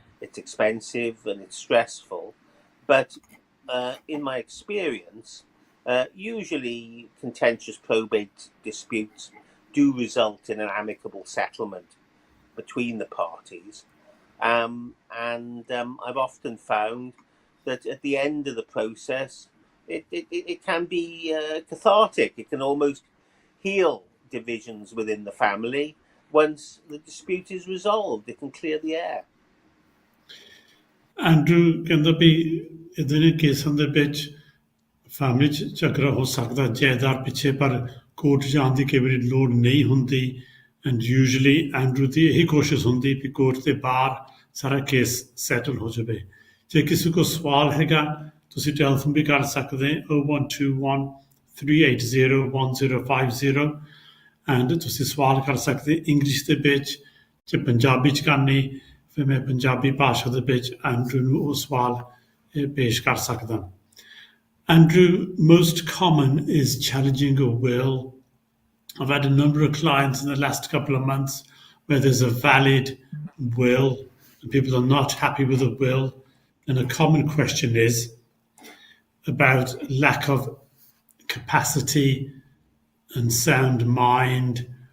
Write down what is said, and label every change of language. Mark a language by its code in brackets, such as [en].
[en] It's expensive and it's stressful, but in my experience, usually contentious probate disputes do result in an amicable settlement between the parties, and I've often found that at the end of the process it can be cathartic. It can almost heal divisions within the family. Once the dispute is resolved, it can clear the air. [pa] Andrew, ਕਹਿੰਦਾ ਵੀ ਇਹਦੇ ਕੇਸਾਂ ਦੇ ਵਿੱਚ family 'ਚ ਝਗੜਾ ਹੋ ਸਕਦਾ ਜਾਇਦਾਦ ਪਿੱਛੇ, ਪਰ ਕੋਰਟ ਜਾਣ ਦੀ ਕਈ ਵਾਰੀ ਲੋੜ ਨਹੀਂ ਹੁੰਦੀ, ਐਂਡ ਯੂਜੂਅਲੀ ਐਂਡਰੂ ਦੀ ਇਹੀ ਕੋਸ਼ਿਸ਼ ਹੁੰਦੀ ਵੀ ਕੋਰਟ ਦੇ ਬਾਹਰ ਸਾਰਾ ਕੇਸ ਸੈਟਲ ਹੋ ਜਾਵੇ. ਜੇ ਕਿਸੇ ਕੋਲ ਸਵਾਲ ਹੈਗਾ ਤੁਸੀਂ ਟੈਲੀਫੋਨ ਵੀ ਕਰ ਸਕਦੇ 0121 380 1050, ਐਂਡ ਤੁਸੀਂ ਸਵਾਲ ਕਰ ਸਕਦੇ ਇੰਗਲਿਸ਼ ਦੇ ਵਿੱਚ, ਜੇ ਪੰਜਾਬੀ 'ਚ ਕਰਨੀ ਫਿਰ ਮੈਂ ਪੰਜਾਬੀ ਭਾਸ਼ਾ ਦੇ ਵਿੱਚ ਐਂਡਰੂ ਨੂੰ ਉਹ ਸਵਾਲ ਪੇਸ਼ ਕਰ ਸਕਦਾ. [en] Andrew, most common is challenging a will. I've had a number of clients in the last couple of months where there's a valid will and people are not happy with the will. And a common question is about lack of capacity and sound mind.